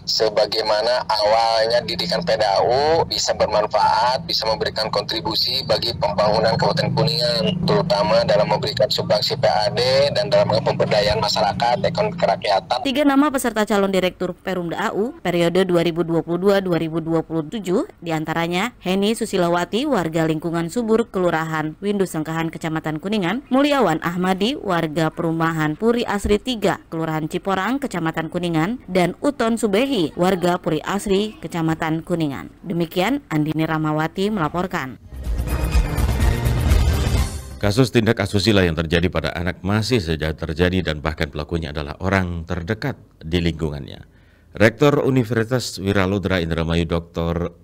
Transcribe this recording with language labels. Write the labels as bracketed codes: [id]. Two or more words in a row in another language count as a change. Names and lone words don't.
[id] Sebagaimana awalnya didikan PDAU bisa bermanfaat, bisa memberikan kontribusi bagi pembangunan Kabupaten Kuningan. terutama dalam memberikan sumbangsi PAD dan dalam pemberdayaan masyarakat, ekonomi kerakyatan. 3 nama peserta calon direktur Perumda AU periode 2022-2027 diantaranya Heni Susilawati, warga lingkungan Subur, Kelurahan Windu Sengkahan, Kecamatan Kuningan; Mulyawan Ahmadi, warga perumahan Puri Asri 3, Kelurahan Ciporang, Kecamatan Kuningan; dan Uton Subehi, warga Puri Asri, Kecamatan Kuningan. Demikian Andini Rahmawati melaporkan. Kasus tindak asusila yang terjadi pada anak masih saja terjadi dan bahkan pelakunya adalah orang terdekat di lingkungannya. Rektor Universitas Wiraludra Indramayu Dr.